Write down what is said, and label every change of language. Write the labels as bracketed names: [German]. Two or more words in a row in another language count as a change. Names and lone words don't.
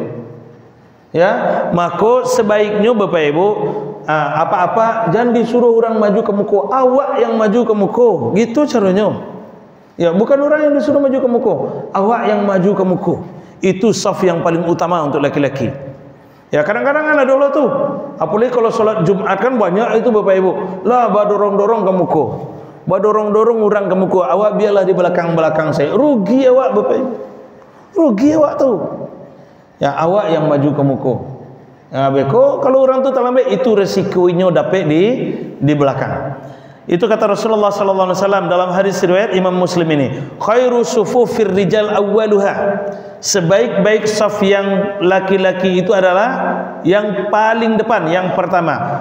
[Indonesian] Ya, maka sebaiknya Bapak Ibu apa-apa jangan disuruh orang maju ke muka, awak yang maju ke muka. Gitu caranya. Ya, bukan orang yang disuruh maju ke muka, awak yang maju ke muka. Itu shaf yang paling utama untuk laki-laki. Ya, kadang-kadang kan ada Allah tuh, apalagi kalau sholat Jumat kan banyak itu Bapak Ibu, lah badorong-dorong ke muka, badorong-dorong orang ke muka, awak biarlah di belakang-belakang saya. Rugi awak Bapak Ibu, rugi awak tuh. Ya, awak yang maju ke muka. Ya, beko kalau orang tuh terlambat, itu resikonya dapat di belakang. Itu kata Rasulullah [Arabic] صلى الله عليه وسلم [Indonesian] dalam hadis riwayat Imam Muslim ini, [Arabic] خير صفوف الرجال أولها. [Indonesian] Sebaik-baik saf yang laki-laki itu adalah yang paling depan, yang pertama.